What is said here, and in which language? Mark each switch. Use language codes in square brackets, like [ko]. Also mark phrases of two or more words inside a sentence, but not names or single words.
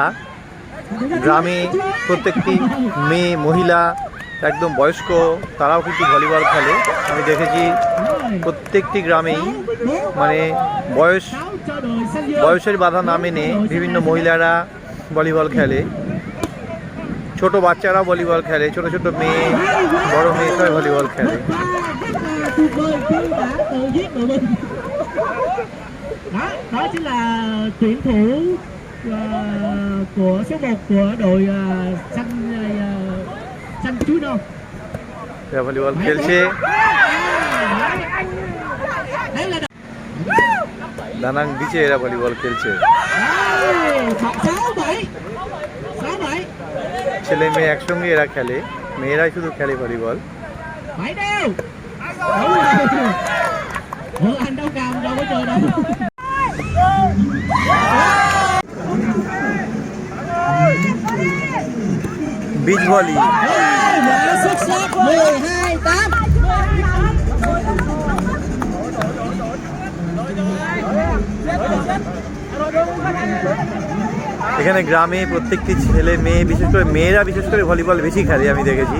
[bn] গ্রামে প্রত্যেকটি মেয়ে, মহিলা, একদম বয়স্ক তারাও কিন্তু ভলিবল খেলে। আমি দেখেছি প্রত্যেকটি গ্রামেই মানে বয়সের বাধা না মেনে বিভিন্ন মহিলারা ভলিবল খেলে, ছোট বাচ্চারাও ভলিবল খেলে, ছোট ছোট মেয়ে, বড় মেয়ে সবাই ভলিবল খেলে। [vi] Đó chính là tuyển thủ của số 1 của đội xanh chuối non. [bn] ভলিবল খেলছে। দানাং বিচে এরা ভলিবল খেলছে। ছেলে মেয়ে একসঙ্গে এরা খেলে, মেয়েরাই শুধু খেলে ভলিবল। [vi] Anh đâu cầm đâu có chơi đâu. [en] beach volley [vi] Xuất sắc 12-8. [bn] এখানে গ্রামে প্রত্যেকটি ছেলে মেয়ে, বিশেষ করে মেয়েরা বিশেষ করে ভলিবল বেশি খেলে আমি দেখেছি।